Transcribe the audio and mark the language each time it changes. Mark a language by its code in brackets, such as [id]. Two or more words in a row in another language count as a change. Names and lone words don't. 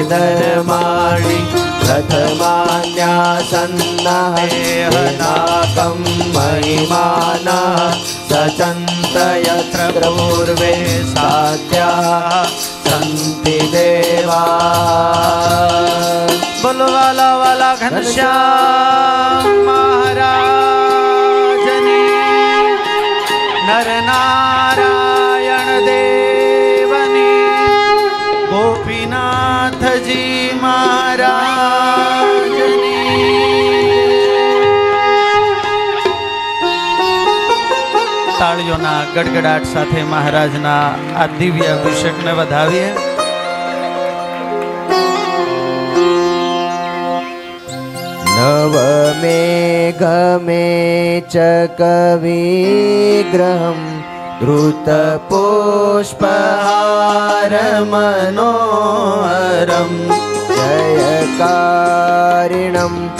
[sa] धर्माणि प्रथमान्यासन्नः नाकं महिमानः सचन्त यत्र पूर्वे साध्याः सन्ति देवाः। [gu] બોલો વાલા વાલા ઘનશ્યામ મહારાજની નર નારાયણ દેવની ગોપીનાથ જી મહારાજની। તાળીઓના ગડગડાટ સાથે મહારાજના આ દિવ્ય અભિષેકને વધાવીએ. [sa] नवमेघमे च कविग्रहं द्रुतपुष्पहारमनोहरं जयकारिणं